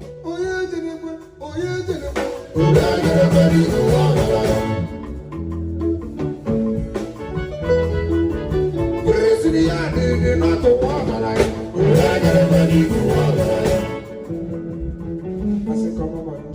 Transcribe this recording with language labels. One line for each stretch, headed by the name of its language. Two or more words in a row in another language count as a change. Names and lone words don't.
Igbo: Onye jere mma, onye jere mma, onye jere mma n'ihu ọgaranya.
English: Praise the Lord, the Lord of ọgaranya.
Igbo: Onye jere mma n'ihu ọgaranya. Asị ka ọ mama,